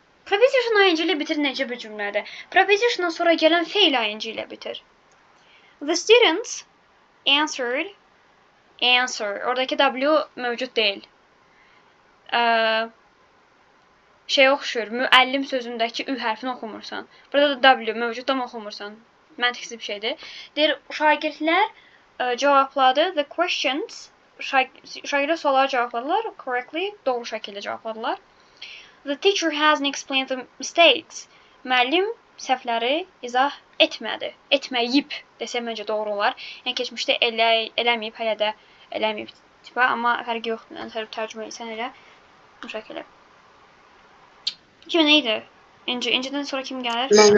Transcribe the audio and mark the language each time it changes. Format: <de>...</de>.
<az>Preposition ing ilə bitir necə bir cümlədir? Preposition'dan sonra gələn feil ing ilə bitir.</az> <en>The students answered. Answer.</en> <az>Oradakı W mövcud deyil. Şey oxşur, müəllim sözündəki ü hərfini oxumursan. Burada da W mövcud amma oxumursan. Məntiqsiz bir şeydir. Deyir, şagirdlər cavabladı.</az> <en>The questions,</en> <az>şagirdlər sualları cavabladılar. Correctly, doğru şəkildə cavabladılar.</az> <en>The teacher hasn't explained the mistakes.</en> <az>Müəllim səhvləri izah etmədi. Etməyib desəm məncə doğru olar. Yəni keçmişdə eləməyib, hələ də eləməyib tipə, amma fərqi yoxdur. Yəni tərcümə etsən elə bu şəkildə. Kim neydi? İncidən sonra kim gəlir?</az>